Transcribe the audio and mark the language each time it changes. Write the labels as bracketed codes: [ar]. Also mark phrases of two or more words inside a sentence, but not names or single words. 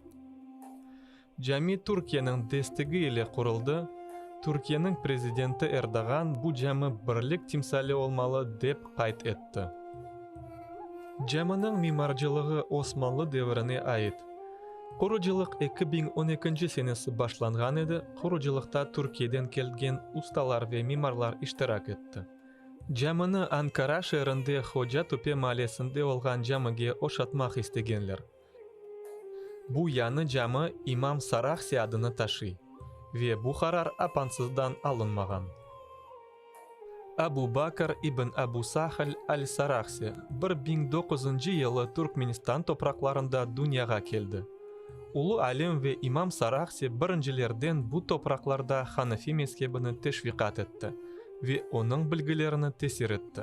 [crh] Cami Türkiye'nin desteğiyle kuruldu. Türkiye'nin Prezidenti Erdoğan bu cami birlik timsali olmalı dep kayıt etti. Caminin mimarcılığı Osmanlı devrine ait. Kuruculuk 2012 senesi başlangan edi. Kuruculukta Türkiye'den kelgen ustalar ve mimarlar iştirak etti. Camini Ankara şehrinde Hoca Tepe mahallesinde olgan camiga oşatmak istegenler. Bu yanı cami İmam Sarakhsi adını taşıy ve bu karar apansızdan alınmagan. Abu Bakr ibn Abu Sahil al-Sarakhsi 1900 yılı Türkmenistan topraklarında dünyaya geldi. Ulu alim ve İmam Sarakhsi birincilerden bu topraklarda Hanefi mezhebini teşvikat etti ve onun bilgilerini tesir etti.